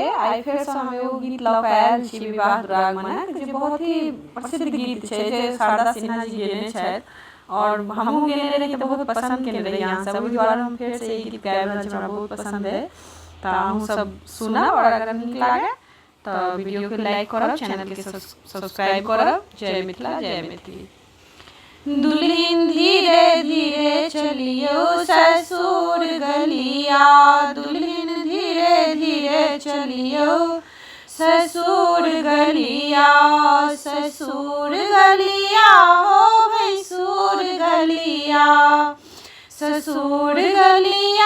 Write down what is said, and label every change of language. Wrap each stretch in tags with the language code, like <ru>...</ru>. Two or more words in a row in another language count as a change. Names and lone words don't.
<mai>आई फेर से हम एगो गीत लऽ कऽ आयल छी विवाह दुरागमनक, जे बहुत ही प्रसिद्ध गीत छै, जे शारदा सिन्हा जी गेने छथि और हमहूँ गेने रही तऽ बहुत पसंद केने रही अहाँ सब, ओहि दुआरे हम फेर से ई गीत गाबि रहल छी। हमरा बहुत पसंद है, तऽ अहूँ सब सुनब और अगर नीक लागे तऽ वीडियो के लाइक करब, चैनल के सब्सक्राइब करब। जय मिथिला, जय मैथिली। दुल्हिन धीरे धीरे चलियो ससुर गलिया, दुल्हिन धीरे धीरे चलियो ससुर गलिया, ससुर गलिया हो भैंसुर गलिया, ससुर गलिया</mai>